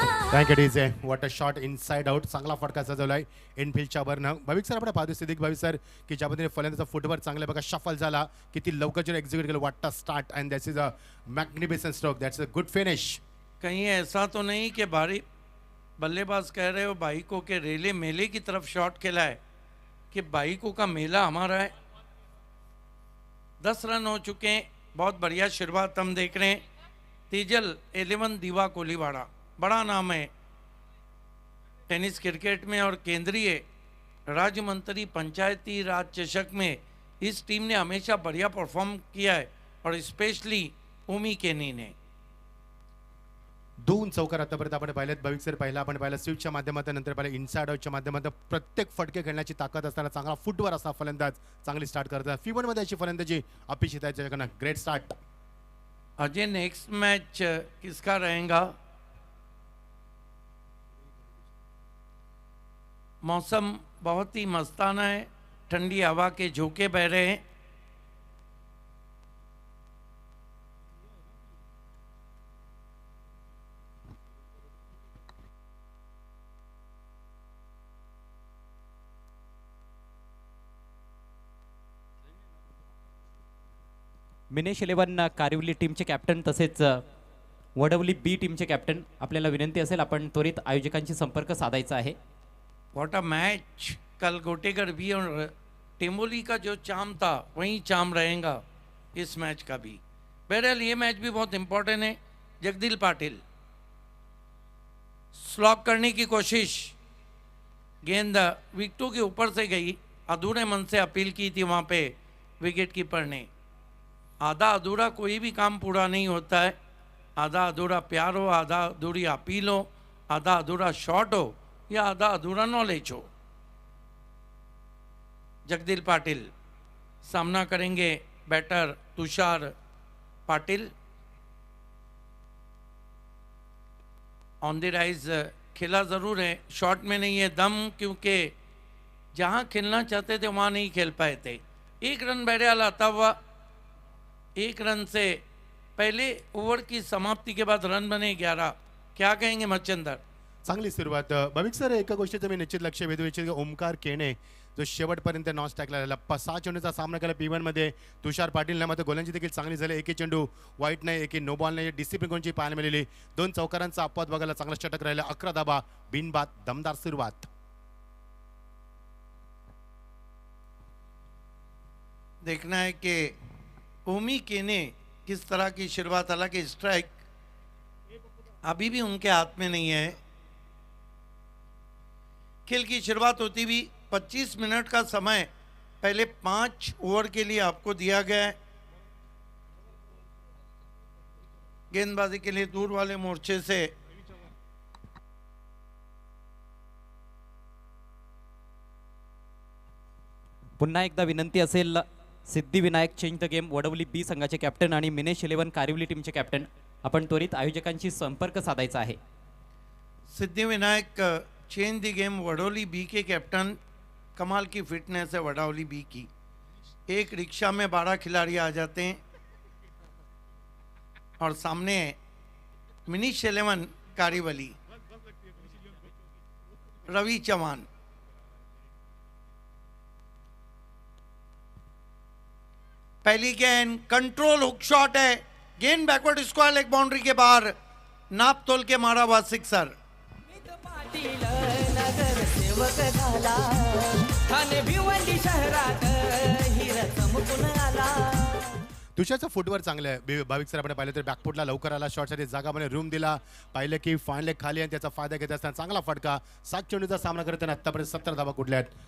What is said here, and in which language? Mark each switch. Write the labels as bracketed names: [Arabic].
[English] Thank it is what a shot inside out. [Marathi] चांगला फटका सजवलाय इनफिल्डच्या वरनं. भाविक सर आपण पाहतो सिद्दीक भाविक सर की ज्या पद्धतीने फलंदाचा फुटवर्क चांगला बघा शफल झाला, किती लवकर जर एक्झिक्यूट केलं. [English] What a start and that's is a magnificent stroke. That's a good finish. [Hindi] कहीं ऐसा तो नहीं कि भारी बल्लेबाज कह रहे हो बाइकों के रेले मेले की तरफ शॉट खेला है, कि बाइकों का मेला हमारा है. 10 रन हो चुके हैं. बहुत बढ़िया शुरुआत हम देख रहे हैं. तेजल 11 दीवा कोलीवाड़ा, बड़ा नाम है टेनिस क्रिकेट में और केंद्रीय राज्य मंत्री पंचायती राज चषक में इस टीम ने हमेशा बढ़िया परफॉर्म किया है. और स्पेशली ओमी केनी ने [Marathi] 2 चौकार आतापर्यंत आपण पाहिलेत. भाविक सर पहिला आपण पाहिला स्विचच्या माध्यमातून, नंतर पाहिलं इनसाइड आउटच्या माध्यमातून. प्रत्येक फटके खेळण्याची ताकद असताना चांगला फुटवर असा फलंदाज चांगली स्टार्ट करतात. फी 1 मध्ये अशी फलंदाजी अपेक्षित आहे त्याच्याकडनं. [English] Great start. [Hindi] Ajay next match किसका रहेगा? मौसम बहुत ही मस्ताना है. ठंडी हवा के झोंके बह रहे हैं. [Marathi] मिनेश 11 कारिवली टीमचे कॅप्टन तसेच वडवली बी टीमचे कॅप्टन, आपल्याला विनंती असेल आपण त्वरित आयोजकांशी संपर्क साधायचा आहे. [English] What a match. [Hindi] कल गोटेगढ़ भी और टेम्बोली का जो चाम था वही चाम रहेगा इस मैच का भी. बहरहाल ये मैच भी बहुत इंपॉर्टेंट है. जगदील पाटिल स्लॉक करने की कोशिश, गेंद विकेटों के ऊपर से गई, अधूरे मन से अपील की थी वहाँ पे विकेट कीपर ने। आधा अधूरा कोई भी काम पूरा नहीं होता है, आधा अधूरा प्यार हो, आधा अधूरी अपील हो, आधा अधूरा शॉट हो या आधा अधूरा नॉलेज हो। जगदील पाटिल सामना करेंगे batter Tushar Patil. On the rise खेला ज़रूर है, शॉट में नहीं है दम, क्योंकि जहाँ खेलना चाहते थे वहाँ नहीं खेल पाए थे। एक रन बहरहाल आता हुआ, एक रन से पहले ओवर की समाप्ति के बाद रन बने 11। क्या कहेंगे मच्छिंदर? [Marathi] चांगली सुरुवात. भाविक सर, एका गोष्टीचं मी निश्चित लक्ष वेधू इच्छितो की ओमकार केणे जो शेवटपर्यंत नॉन स्ट्राईकला राहिला, 6 चेंडूचा सामना केला P1 मध्ये. तुषार पाटीलने मात्र गोलंदाजी देखील चांगली झाली. एकही चेंडू वाईट नाही, एकही नो बॉल नाही, डिसिप्लिन कोणची पाहायला मिळाली. 2 चौकारांचा अपवाद बघायला चांगला षटक राहिला. 11 धाबा, बिनबाद, दमदार सुरुवात. [Hindi] देखना है कि ओमी केने किस तरह की शुरुआत, हालांकि स्ट्राइक अभी भी उनके हाथ में नहीं है। खेल की शुरुआत होती भी 25 मिनट का समय पहले 5 ओवर के लिए आपको दिया गया है। गेंदबाजी के लिए दूर वाले मोर्चे से [Marathi] पुन्हा एकदा विनंती असेल, Siddhivinayak change the game Wadavali बी संघाचे कॅप्टन आणि मिनेश 11 कारिवली टीमचे कॅप्टन, आपण त्वरित आयोजकांशी संपर्क साधायचा आहे. [Hindi] Siddhivinayak change the game Vadoli B के कैप्टन, कमाल की फिटनेस है वडोली बी की। एक रिक्शा में 12 खिलाड़ी आ जाते हैं और सामने मिनीश 11 कारिवली, रवि चौहान। पहली गेंद कंट्रोल हुक शॉट है, गेंद बैकवर्ड स्क्वायर लेग बाउंड्री के बाहर नाप तोल के मारा हुआ सिक्सर। [Marathi] पाटील नगर सेवक झाला, ठाणे भिवंडी शहरात हिरा चमकून आला. तुषारचं फुटवर चांगलं आहे. भाविक सर आपण पाहिलं तर बॅकफुटला लवकर आला, शॉटसाठी जागामध्ये रूम दिला. पाहिलं की फाईन खाली आणि त्याचा फायदा घेत असताना चांगला फटका. 7 चेंडूचा सामना करताना आतापर्यंत 17 धावा कुठल्या आहेत.